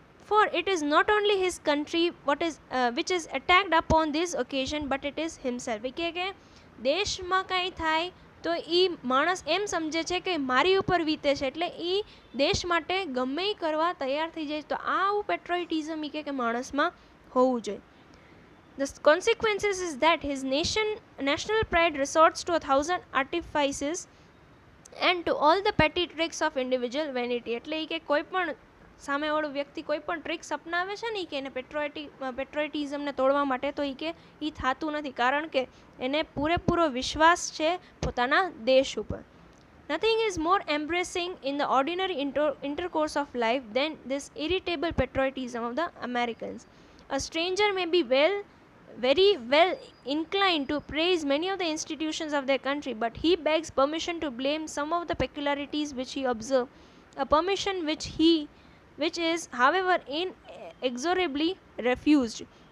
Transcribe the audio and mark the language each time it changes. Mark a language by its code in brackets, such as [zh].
[en] For it is not only his country which is attacked upon this occasion, but it is himself. [gu] કે દેશમાં કાંઈ થાય તો એ માણસ એમ સમજે છે કે મારી ઉપર વીતે છે, એટલે એ દેશ માટે ગમે એ કરવા તૈયાર થઈ જાય. તો આ આવું પેટ્રોઇટિઝમ એ કે માણસમાં હોવું જોઈએ. [en] The consequences is that his national pride resorts to 1,000 artifices and to all the petty tricks of individual vanity. [gu] એટલે કે કોઈ પણ સામેવાળો વ્યક્તિ કોઈ પણ ટ્રિક્સ અપનાવે છે ને કે એને પેટ્રોઇટિઝમને તોડવા માટે, તો એ કે એ થતું નથી, કારણ કે એને પૂરેપૂરો વિશ્વાસ છે પોતાના દેશ ઉપર. [en] Nothing is more embarrassing in the ordinary intercourse of life than this irritable patriotism of the Americans. A stranger may be very well inclined to praise many of the institutions of their country, but he begs permission to blame some of the peculiarities which he observed, a permission which is however inexorably refused.